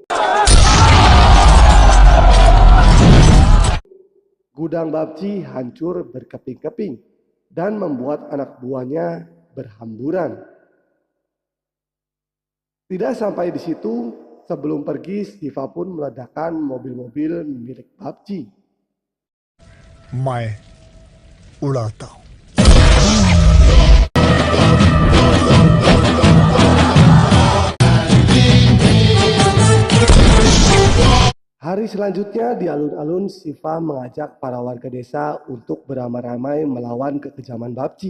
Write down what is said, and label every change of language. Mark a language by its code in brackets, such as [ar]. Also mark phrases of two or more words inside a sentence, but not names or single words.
[id] Gudang Babji hancur berkeping-keping dan membuat anak buahnya berhamburan. Tidak sampai di situ, sebelum pergi Shiva pun meledakkan mobil-mobil milik Babji. [hi] मैं उड़ाता हूँ [id] Hari selanjutnya di alun-alun, Shiva mengajak para warga desa untuk beramai-ramai melawan kekejaman Babji.